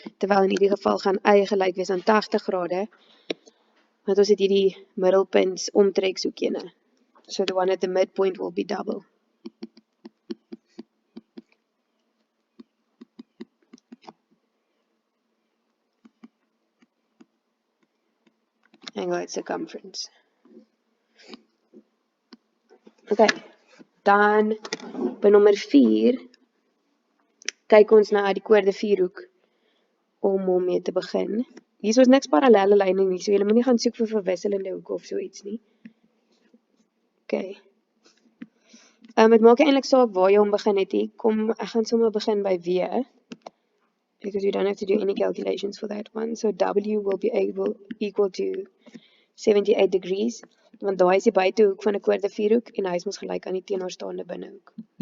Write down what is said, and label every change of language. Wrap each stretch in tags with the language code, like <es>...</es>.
<af>Terwyl in hierdie geval gaan Y gelyk wees aan 80 grade. Want ons het hierdie middelpunt omtrekshoekene.</af> <en>So the one at the midpoint will be double. Angle at circumference.</en> <af>Okay, dan by nommer 4 kyk ons na die koorde vierhoek om hom mee te begin. Hier is niks parallelle lyne nie, so jy moet nie gaan soek vir verwisselende hoeke of so iets nie. Okay. Het maak eintlik saak waar jy hom begin het nie. Kom, ek gaan sommer begin by W.</af> <en>Because you don't have to do any calculations for that one. So W will be equal to 78 degrees.</en> <af>Want daai is die buitehoek van 'n koorde vierhoek en hy is mos gelyk aan die teenoorstaande binnehoek.</af>